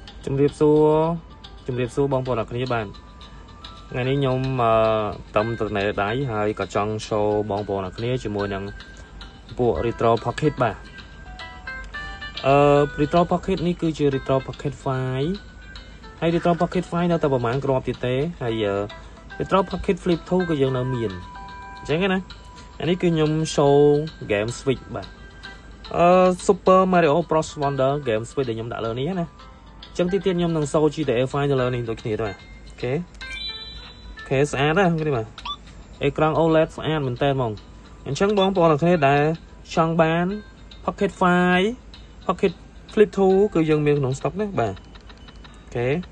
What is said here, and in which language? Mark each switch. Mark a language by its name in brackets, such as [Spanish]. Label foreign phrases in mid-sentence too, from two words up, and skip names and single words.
[Khmer] ជំរាបសួរបងប្អូនអរគ្នាបានថ្ងៃនេះខ្ញុំតំត្រណេដៃហើយក៏ចង់ show បងប្អូនអរគ្នាជាមួយនឹងពួក Retro Pocket បាទ Retro Pocket នេះ គឺជា Retro Pocket 5 ហើយ Retro Pocket 5 នៅតែប្រហែលគ្រាប់ទៀតទេហើយ Retro Pocket Flip 2 ក៏យើងនៅមានអញ្ចឹង ណាអានេះគឺខ្ញុំ [English] show game [Khmer] Switch បាទ Super Mario Bros Wonder game Switch ដែលខ្ញុំដាក់លើនេះណាចឹងទីទៀតខ្ញុំនឹង show GTA 5 ទៅលើនេះដូចគ្នាដែរអូខេស្អាតណាគ្នាបាទអេក្រង់ OLED ស្អាតមែនតើហ្មងអញ្ចឹងបងប្អូនអរគ្នាដែលចង់បាន Pocket 5 Pocket Flip 2 គឺយើងមានក្នុង stock ណាបាទអូខេ